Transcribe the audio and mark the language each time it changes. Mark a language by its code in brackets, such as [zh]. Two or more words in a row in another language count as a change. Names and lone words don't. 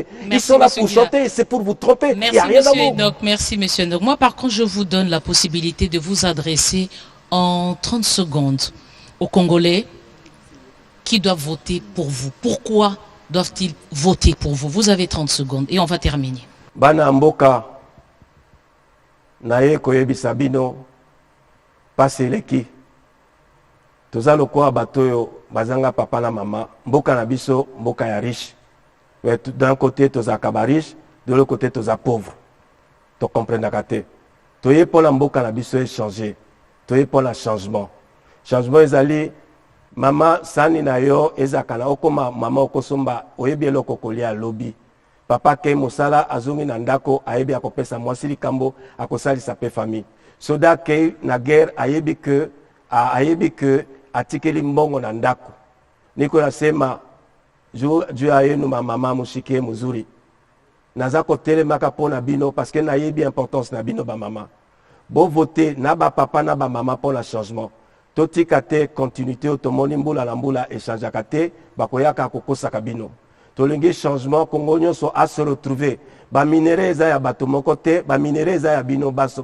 [fr] Merci, ils sont là pour chanter et c'est pour vous tromper. Merci, il n'y a rien d'amour. Merci, monsieur Enoch. Moi, par contre, je vous donne la possibilité de vous adresser en 30 secondes aux Congolais qui doivent voter pour vous. Pourquoi doivent-ils voter pour vous? Vous avez 30 secondes et on va terminer. [ln] Bana mboka naye koyebisa bino paseleki toza lokola batoyo bazanga papa na mama mboka na biso mboka ya riche. [fr] D'un côté [ln] tozaka ba [fr] riche, de l'autre côté toza pauvre. [ln] To comprendre te. Toye [fr] pour la [ln] mboka na biso changer. Toye [fr] pour la [ln] changement. Changement ezali mama sani na yo ezakana okoma mama okosomba oyebi eloko kolia lobby. Papa ke mosala azongi na ndako ayebi akopesa mwasi likambo akosalisa pe famille. Soda ke na guerre ayebi [fr] que atikeli [ln] mbongo na ndako. [sw] Niko nasema juu ayenu mama mushike muzuri. [ln] Naza kotelemaka pona bino [fr] parce que [ln] nayebi importance na bino ba mama. Bo voter na ba papa na ba mama [fr] pour le changement. [ln] Totika te continuité otomoni mbula na mbula échangeaka te bakoyaka kokosaka bino. Tolingi changement Congo nyonso [fr] a se retrouver. [ln] Ba minere eza ya bato moko te, ba minere eza ya bino baso.